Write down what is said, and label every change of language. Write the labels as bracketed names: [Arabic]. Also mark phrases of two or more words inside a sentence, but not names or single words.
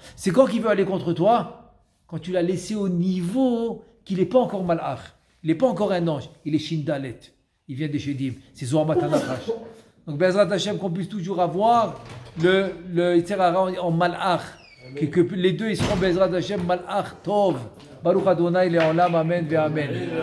[French] C'est quand qu'il veut aller contre toi? Quand tu l'as laissé au niveau qu'il n'est pas encore malach. Il n'est pas encore un ange. Il est Shindalet. Il vient des Shedim. C'est [Hebrew] זוהמת הנחש. [French] Donc, [Hebrew] בעזרת השם, [French] qu'on puisse toujours avoir le Yetzer Hara en malach. Que les deux, ils seront [Hebrew] בעזרת השם, מלאך טוב. ברוך יהוה לעולם, אמן ואמן.